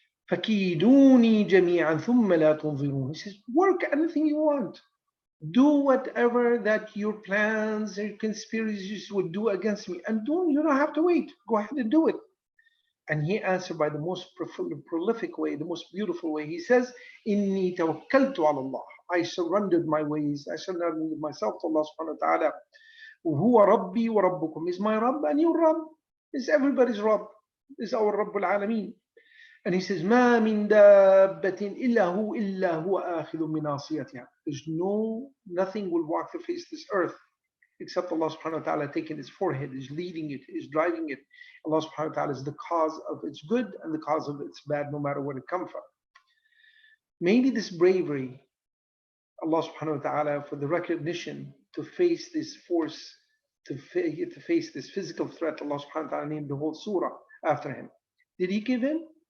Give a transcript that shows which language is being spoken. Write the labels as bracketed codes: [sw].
[ar] فَكِيدُونِي جَمِيعًا ثُمَّ لَا تُنظِرُونِ. [en] He says, work anything you want. Do whatever that your plans and conspiracies would do against me. And you don't have to wait. Go ahead and do it. And he answered by the most prolific way, the most beautiful way. He says, [ar] إِنِّي تَوَكَّلْتُ عَلَى اللَّهِ. [en] I surrendered my ways. I surrendered myself to Allah subhanahu wa ta'ala. [ar] وَهُوَ رَبِّي وَرَبُّكُمْ. [en] Is my Rabb and your Rabb. Is everybody's Rabb. Is our Rabbul Alameen. And he says, [ar] مَا مِن دَابَّةٍ إِلَّا هُوَ آخِذٌ مِنْ نَاصِيَتِهَا. [en] There's nothing will walk the face of this earth except Allah subhanahu wa ta'ala taking its forehead, is leading it, is driving it. Allah subhanahu wa ta'ala is the cause of its good and the cause of its bad, no matter where it comes from. Maybe this bravery, Allah subhanahu wa ta'ala, for the recognition to face this force, to face this physical threat, Allah subhanahu wa ta'ala named the whole surah after him. Did he give in?